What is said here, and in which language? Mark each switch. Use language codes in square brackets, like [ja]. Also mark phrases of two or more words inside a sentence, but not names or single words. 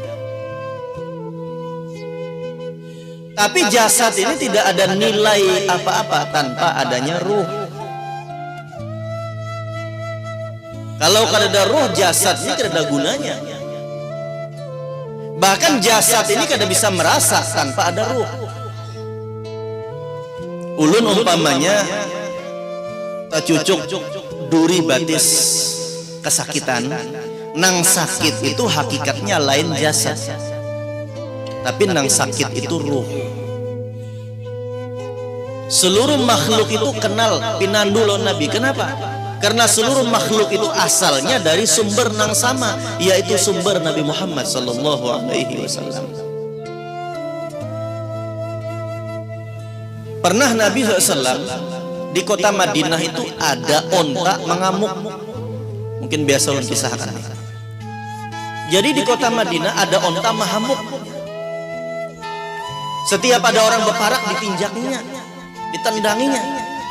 [id] Tapi jasad ini tidak ada nilai apa-apa tanpa adanya ruh. Kalau ada ruh, jasadnya tidak ada gunanya. [bjn] Bahkan jasad ini kada bisa merasa tanpa ada ruh. Ulun umpamanya tak cucuk duri batis kesakitan, nang sakit itu hakikatnya lain jasad, tapi nang sakit itu ruh. Seluruh makhluk itu kenal pinandu lo Nabi. Kenapa? Karena seluruh makhluk itu asalnya dari sumber nang sama, yaitu sumber Nabi Muhammad [ar] صلى الله عليه وسلم. [id] Pernah Nabi SAW di kota Madinah itu ada onta mengamuk. [bjn] Mungkin biasa ulun kisahkan. Jadi di kota Madinah ada onta mengamuk. Setiap ada orang berparak dipinjaknya, ditendanginya.